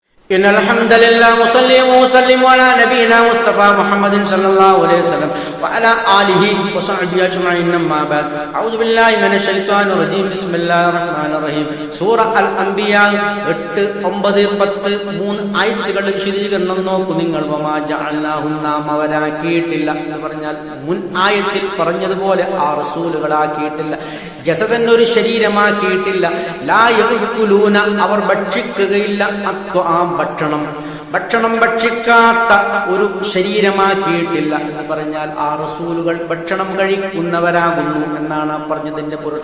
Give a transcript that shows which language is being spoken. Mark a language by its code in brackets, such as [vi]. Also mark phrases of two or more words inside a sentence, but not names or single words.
[ar] إن الحمد لله وصلي وسلم على نبينا مصطفى محمد صلى الله عليه وسلم وعلى آله وصحبه أجمعين أما بعد أعوذ بالله من الشيطان الرجيم بسم الله الرحمن الرحيم [ml] സൂറ അൽ അംബിയ 8, 9, 10 3 ആയത്തുകളുടെ വിശദീകരണം നോക്കൂ നിങ്ങൾ. [ar] وما جعلناهم [ml] നാം അവരാക്കിയിട്ടില്ല എന്ന് പറഞ്ഞാൽ മുൻ ആയത്തിൽ പറഞ്ഞതുപോലെ ആ റസൂലുകളാക്കിയിട്ടില്ല. ജസദൻ ഒരു ശരീരമാക്കിയിട്ടില്ല. [ar] لا يأكلون [ml] അവർ ഭക്ഷിക്കുകയില്ല ഭക്ഷണം ഭക്ഷിക്കാത്ത ഒരു ശരീരമാക്കിയിട്ടില്ല എന്ന് പറഞ്ഞാൽ ആ റസൂലുകൾ ഭക്ഷണം കഴിക്കുന്നവരാകുന്നു എന്നാണ് പറഞ്ഞതിന്റെ പൊരുൾ.